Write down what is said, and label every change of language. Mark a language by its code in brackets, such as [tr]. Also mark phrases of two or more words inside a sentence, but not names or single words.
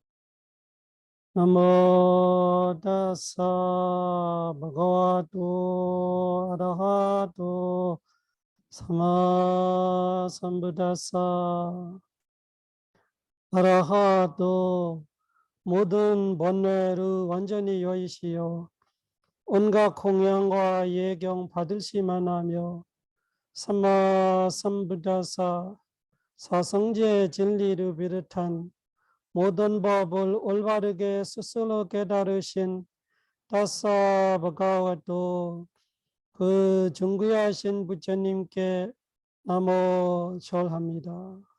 [pi] Namo tassa bhagavato arahato samma sambuddhassa. [ko] arahato 모든 번뇌를 완전히 여의시오. 온갖 공양과 예경 받으시만 하며 [pi] samma sambuddhassa [ko] 사성제 진리를 비롯한 모든 법을 올바르게 스스로 깨달으신 [pi] tassa bhagavato [ko] 그 존귀하신 부처님께 나모 절합니다.